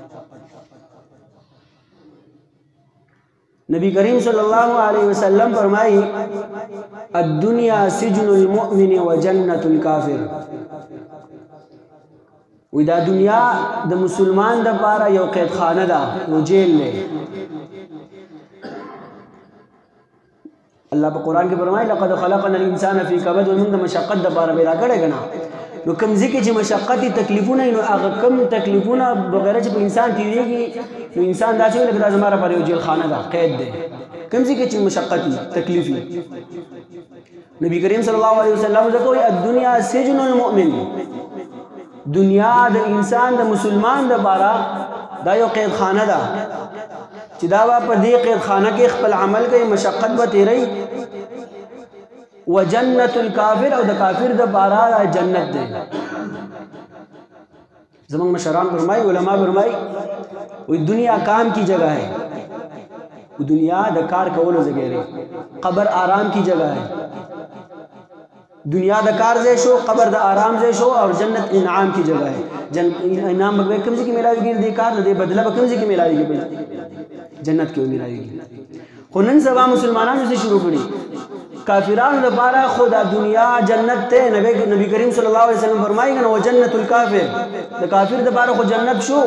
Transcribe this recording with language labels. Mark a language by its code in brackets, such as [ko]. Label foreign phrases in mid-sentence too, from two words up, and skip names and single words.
[ps] نبی کریم [ar] صلی الله علیه وسلم [ps] فرمایي [ar] الدنیا سجن المؤمن و جنت الکافر. [ps] وی دا دنیا د مسلمان د پاره یو قید خانه ده، یو جیل دی. الله په قرآن کې فرمایي [ar] لقد خلقنا الانسان فی کبد. [ps] موږ د مشقت د پاره پیدا کړی که نه؟ نو کوم ځای کې چې مشقتي تکلیفونه نو هغه کم تکلیفونه بغیره چې په انسان تېرېږي نو انسان داسې وایي لکه دا زما لپاره یو جیل خانه ده، قید دی. کوم ځای کې چې مشقتي تکلیفي. نبی کریم [ar] صلی الله علیه وسلم [ps] ځکه وایي [ar] الدنیا سجن المؤمن. [ps] دنیا د انسان د مسلمان د پاره دا یو قید خانه ده چې دا به په دې قید خانه کې خپل عمل کوي، مشقت به تیری. [ar] و جنت الکافر [ps] او د کافر د پاره جنت دی. زمونږ مشران فرمایي، علماء فرمایي وی [ur] دنیا کام کی جگہ ہے، [ps] دنیا د کار کولو ځای دی، [ur] قبر آرام کی جگہ ہے. [ps] دنیا د کار ځای شو، قبر د آرام ځای شو او جنت [ur] انعام کی جگہ ہے. [ps] انعام به کوم ځای کې میلاویږي؟ دې کار د بدله به کوم ځای کې میلاویږي؟ جنت کې میلاویږي. خو نن سبا مسلمانانو څه شروع کړي؟ کافرانو لپاره خو دا دنیا جنت ته. نبی کریم [ar] صلی الله علیه وسلم [ps] فرمایي کنه [ar] وجنت الکافر، [ps] د کافر لپاره خو جنت شو.